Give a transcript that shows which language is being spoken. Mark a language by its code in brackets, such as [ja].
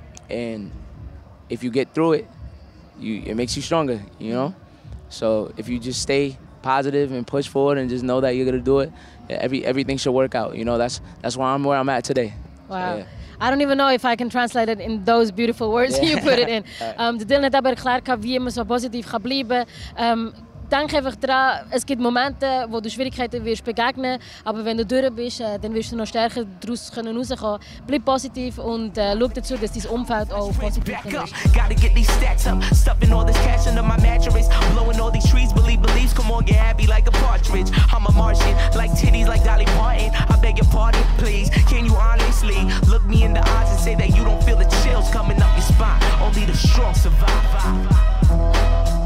[en] And if you get through it, it makes you stronger, you know? So if you just stay positive and push forward and just know that you're gonna do it, everything should work out. You know, that's where I'm at today. Wow. Yeah. I don't even know if I can translate it in those beautiful words you put it in. [de] De Dillon hat aber erklärt, wie man so positiv kann bleiben. Denk einfach daran, es gibt Momente, wo du Schwierigkeiten wirst begegnen, aber wenn du durch bist, dann wirst du noch stärker daraus rauskommen. Bleib positiv und schau dazu, dass dein Umfeld auch positiv ist. [en] Gotta get these stacks up, stuffing all this cash under my mattress, blowing all these trees, beliefs, come on, get happy like a partridge. I'm a Martian, like titties, like Dolly Parton. I beg your pardon, please. Can you honestly look me in the eyes and say that you don't feel the chills coming up your spine? Only the strong survive.